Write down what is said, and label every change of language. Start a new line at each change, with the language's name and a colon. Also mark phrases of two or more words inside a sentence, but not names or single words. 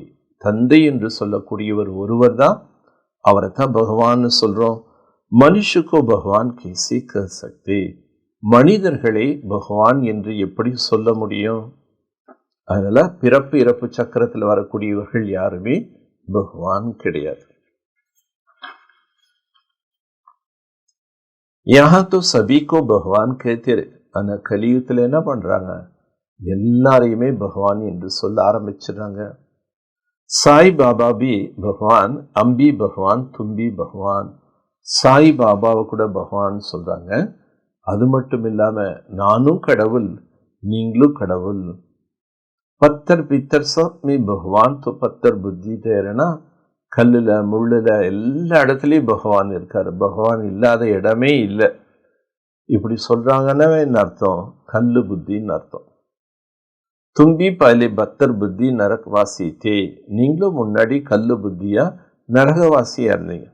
Tamil: தந்தை என்று சொல்லக்கூடியவர் ஒருவர் தான், அவரை தான் பகவான்னு சொல்றோம்.
Hindi: मनुष्य को भगवान कैसे कर सकते.
Tamil: மனிதர்களை பகவான் என்று எப்படி சொல்ல முடியும்? அதனால பிறப்பு இறப்பு சக்கரத்தில் வரக்கூடியவர்கள் யாருமே பகவான் கிடையாது.
Hindi: यहाँ तो सभी को भगवान कहते रहे.
Tamil: ஆனா கலியுகத்தில் என்ன பண்றாங்க? எல்லாரையுமே பகவான் என்று சொல்ல ஆரம்பிச்சிடறாங்க.
Hindi: साईं बाबा भी भगवान, हम भी भगवान, तुम भी भगवान.
Tamil: சாய் பாபாவை கூட பகவான் சொல்றாங்க. அது மட்டும் இல்லாம நானும் கடவுள், நீங்களும் கடவுள்.
Hindi: पत्थर पित्तर सब में भगवान तो पत्थर बुद्धि ठहरना.
Tamil: கல்லுல முள்ளுல எல்லா இடத்துலயும் பகவான் இருக்காரு. பகவான் இல்லாத இடமே இல்லை. இப்படி சொல்றாங்கன்னா என்ன அர்த்தம்? கல்லு புத்தின்னு அர்த்தம்.
Hindi: तुम भी भले पत्थर बुद्धि नरकवासी थे.
Tamil: நீங்களும் முன்னாடி கல்லு புத்தியா நரகவாசியா இருந்தீங்க.